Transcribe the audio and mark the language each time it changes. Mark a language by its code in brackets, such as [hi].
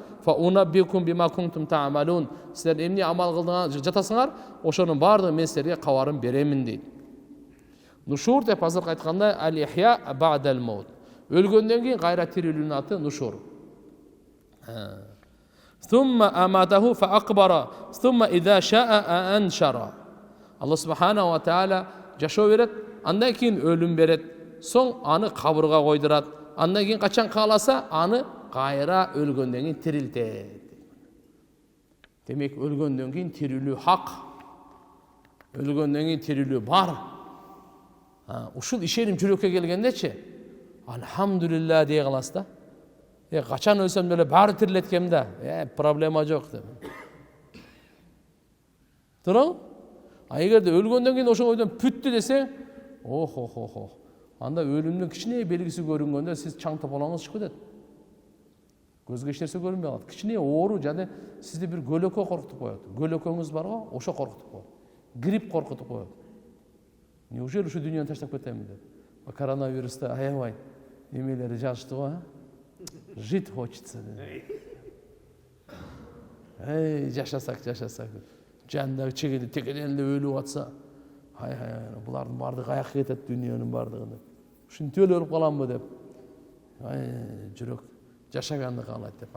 [ar] Фа унаббикум бима кунтум таамалун, [ky] силер эмне амал кылдыңар жатасыңар, ошонун бардыгын мен силерге кабарын беремин дейт. Нушур деп азыр айтканда [ar] ал-ихя ба'дал маут, [ky] өлгөндөн кийин кайра тирилүүнүн аты нушур. [ar] Сумма аматаху фа акбара, сумма иза шаа аншара. [ky] Алла субханаху ва тааля жашоо берет, андан кийин өлүм берет, соң аны кабырга койдурат, андан кийин качан кааласа аны кайра өлгөндөн кийин тирилтет. Демек өлгөндөн кийин тирилүү хак, өлгөндөн кийин тирилүү бар. Ушул ишеним жүрөккө келгендечи алхамдулилла дей каласыз да. Качан өлсөм деле баары тирилеткем да, проблема жок деп. Туурабы? Эгерде өлгөндөн кийин ошо ойдон бүттү десең, охо, анда өлүмдүн кичине белгиси көрүнгөндө сиз чаң тополоңуз чыгып кетет. Көзгө эч нерсе көрүнбөй калат. Кичине оору жана сизди бир көлөкө коркутуп коет. Көлөкөңүз барго, ошо коркутуп коет. Грипп коркутуп коет. Неужели ушу дүйнөнү таштап кетемин деп. Коронавируста аябай эмелери жазышты го, [ru] жить хочется. [ky] Жашасак. Жандагы чегиди текеден эле өлүп атса, булардын бардыгы аяк кетет дүйнөнүн бардыгында. Ушинтип эле өлүп каламбы деп. Жүрөк жашаганды каалайт деп.